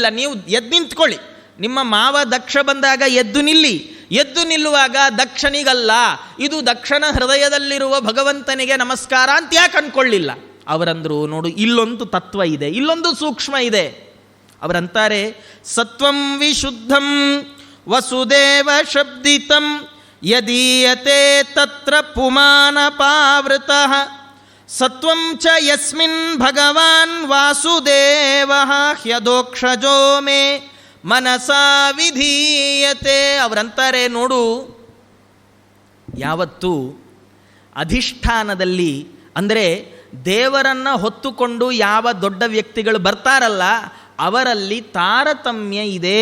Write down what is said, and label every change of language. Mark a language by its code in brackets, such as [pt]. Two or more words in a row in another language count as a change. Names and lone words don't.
[kn] ನೀವು ಎದ್ದು ನಿಂತ್ಕೊಳ್ಳಿ, ನಿಮ್ಮ ಮಾವ ದಕ್ಷ ಬಂದಾಗ ಎದ್ದು ನಿಲ್ಲಿ. ಎದ್ದು ನಿಲ್ಲುವಾಗ ದಕ್ಷನಿಗಲ್ಲ, ಇದು ದಕ್ಷನ ಹೃದಯದಲ್ಲಿರುವ ಭಗವಂತನಿಗೆ ನಮಸ್ಕಾರ ಅಂತ ಯಾಕೆ ಅಂದ್ಕೊಳ್ಳಿಲ್ಲ? ಅವರಂದರು, ನೋಡು ಇಲ್ಲೊಂದು ತತ್ವ ಇದೆ, ಇಲ್ಲೊಂದು ಸೂಕ್ಷ್ಮ ಇದೆ. ಅವರಂತಾರೆ, [sa] ಸತ್ವಂ ವಿಶುದ್ಧಂ ವಸುದೇವ ಶಬ್ದಿತಂ ಯದೀಯತೆ ತತ್ರ ಪುಮಾನಪಾವೃತಃ ಸತ್ವಂ ಚ ಯಸ್ಮಿನ್ ಭಗವಾನ್ ವಾಸುದೇವಃ ಹ್ಯದೋಕ್ಷಜೋ ಮೇ ಮನಸಾ ವಿಧೀಯತೆ. [kn] ಅವರಂತಾರೆ, ನೋಡು, ಯಾವತ್ತೂ ಅಧಿಷ್ಠಾನದಲ್ಲಿ ಅಂದರೆ ದೇವರನ್ನು ಹೊತ್ತುಕೊಂಡು ಯಾವ ದೊಡ್ಡ ವ್ಯಕ್ತಿಗಳು ಬರ್ತಾರಲ್ಲ ಅವರಲ್ಲಿ ತಾರತಮ್ಯ ಇದೆ.